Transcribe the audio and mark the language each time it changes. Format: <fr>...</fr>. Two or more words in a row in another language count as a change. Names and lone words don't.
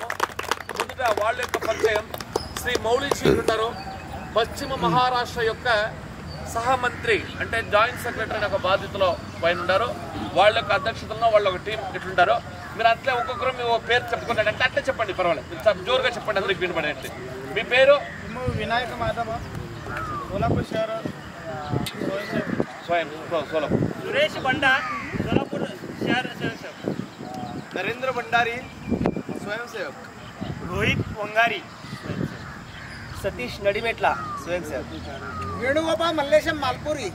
<te>ముందుగా వాళ్ళ యొక్క పరిచయం, శ్రీ మౌళి శ్రీలు ఉంటారు, పశ్చిమ మహారాష్ట్ర యొక్క సహమంత్రి అంటే</te> <en>joint secretary</en> <te>ఒక బాధ్యతలో పైన ఉన్నారు. వాళ్ళ యొక్క అధ్యక్షతలో వాళ్ళ ఒక టీం ఇట్లుంటారు. మీరు అట్లే ఒక్కొక్కరు మీ పేరు చెప్పుకున్నారంటే అట్లే చెప్పండి, పర్వాలేదు, మీరు జోరుగా చెప్పండి, అందరికి వినపడేది. మీ పేరు? వినాయక మాధవ, సోలాపూర్ शहर</te> <mr>स्वयं सोलापूर. सुरेश बंडा, सोलापूर शहर स्वयंसेवक. नरेंद्र भंडारी, स्वयंसेवक. रोहित वंगारी, सतीश नडीमेटला, स्वयंसेवक. वेणुगोपाल मल्लेशम मालपुरी,</mr>